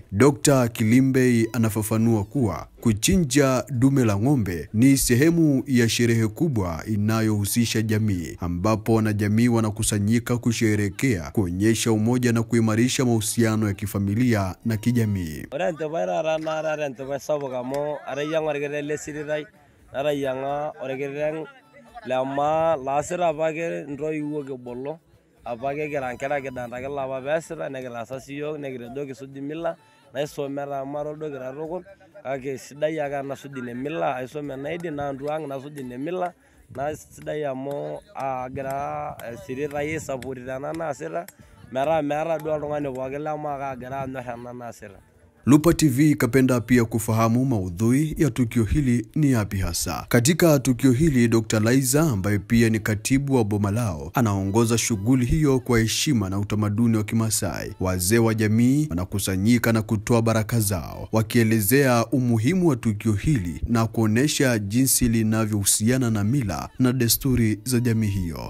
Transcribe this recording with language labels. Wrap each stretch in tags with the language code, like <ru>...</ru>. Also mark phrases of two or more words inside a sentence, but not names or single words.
<sw>Dr. Kilimbele anafafanua kuwa kuchinja dume la ng'ombe ni sehemu ya sherehe kubwa inayohusisha jamii, ambapo wanajamii wanakusanyika kusherehekea, kuonyesha umoja na kuimarisha mahusiano ya kifamilia na kijamii.</sw> <mas>Naisomera marodo girarokon kake sidai aka nasudine mila aisome naidi na nduang nasudine mila na sidai amo agira sirira yesapuri tana nasira mera do oltung'ani pookin lema agira anyor ena nasira.</mas> <sw>Lupa TV kapenda pia kufahamu maudhui ya tukio hili ni yapi hasa. Katika tukio hili, Dr. Liza ambaye pia ni katibu wa boma lao anaongoza shughuli hiyo kwa heshima na utamaduni wa Kimasai. Wazee wa jamii wanakusanyika na kutoa baraka zao, wakielezea umuhimu wa tukio hili na kuonesha jinsi linavyohusiana na mila na desturi za jamii hiyo.</sw>